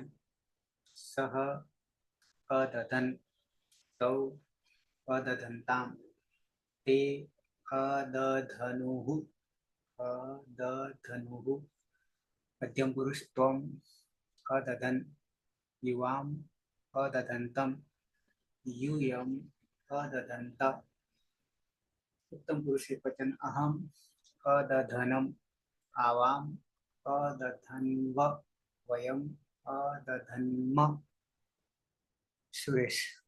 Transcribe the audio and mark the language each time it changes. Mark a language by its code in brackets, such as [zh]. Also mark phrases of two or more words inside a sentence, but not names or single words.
[sa] सह अदधन तौ अदधनताम ते अदधनुः अदधनुः. मध्यम पुरुष त्वम अदधन युवाम अदधंतम यूयम अदधंत. उत्तम पुरुष एक वचन अहम अदधनम आवाम अदधन्व वयम अदधन्म. सुरेश.